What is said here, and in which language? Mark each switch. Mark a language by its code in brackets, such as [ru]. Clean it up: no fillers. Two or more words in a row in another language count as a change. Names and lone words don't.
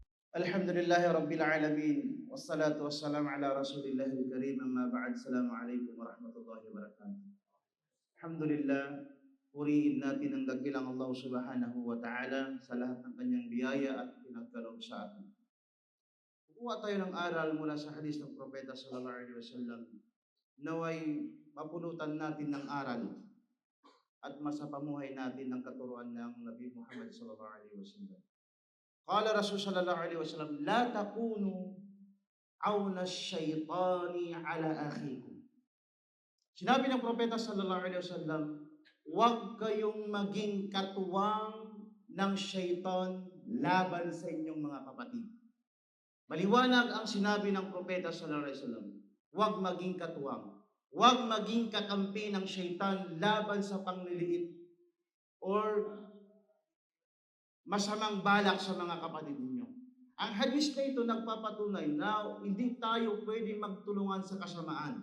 [ar] الحمد لله رب العالمين والصلاة والسلام على رسول الله الكريم. أما بعد. السلام عليكم ورحمة الله وبركاته. [tl] Alhamdulillah, purihin natin ang dakilang Allah [ar] سبحانه وتعالى [tl] sa lahat ng kanyang biyaya at pinagkaloob sa atin. Kukuha tayo ng aral mula sa hadis ng Propeta [ar] صلى الله عليه وسلم. [tl] Naway mapulutan natin ng aral at masapamuhay natin ng katuruan ng Nabi Muhammad [ar] صلى الله عليه وسلم. قال رسول صلى الله عليه وسلم لا تكونوا عون الشيطان على أخيكم. [tl] Sinabi ng propeta [ar] صلى الله عليه وسلم, [tl] huwag kayong maging katuwang ng syaitan laban sa inyong mga kapatid. Maliwanag ang sinabi ng propeta [ar] صلى الله عليه وسلم, [tl] huwag maging katuwang, huwag maging kakampi ng syaitan laban sa pangliliit or masamang balak sa mga kapatid ninyo. Ang hadis na ito nagpapatunay na hindi tayo pwede magtulungan sa kasamaan.